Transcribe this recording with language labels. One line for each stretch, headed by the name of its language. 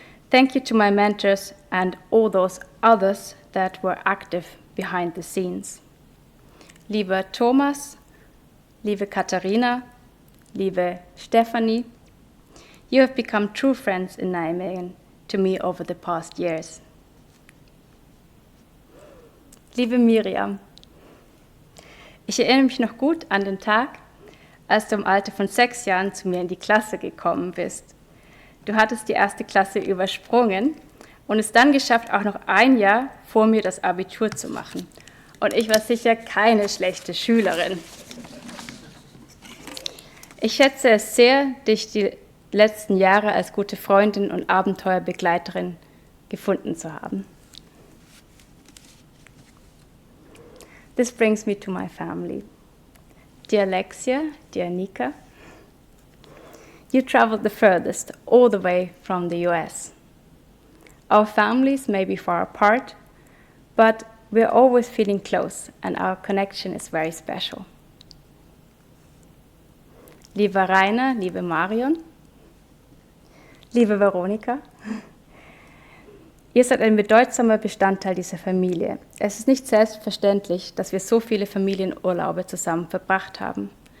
English: Thank you to my mentors and all those others that were active behind the scenes.
German: Liebe Thomas, liebe Katharina, liebe Stephanie,
English: you have become true friends in Nijmegen to me over the past years.
German: Liebe Miriam, ich erinnere mich noch gut an den Tag, als du im Alter von 6 Jahren zu mir in die Klasse gekommen bist. Du hattest die 1. Klasse übersprungen und es dann geschafft, auch noch ein Jahr vor mir das Abitur zu machen. Und ich war sicher keine schlechte Schülerin. Ich schätze es sehr, dich die letzten Jahre als gute Freundin und Abenteuerbegleiterin gefunden zu haben.
English: This brings me to my family. Dear Alexia, dear Nika, you traveled the furthest, all the way from the US. Our families may be far apart, but we're always feeling close and our connection is very special.
German: Lieber Rainer, liebe Marion, liebe Veronika, ihr seid ein bedeutsamer Bestandteil dieser Familie. Es ist nicht selbstverständlich, dass wir so viele Familienurlaube zusammen verbracht haben.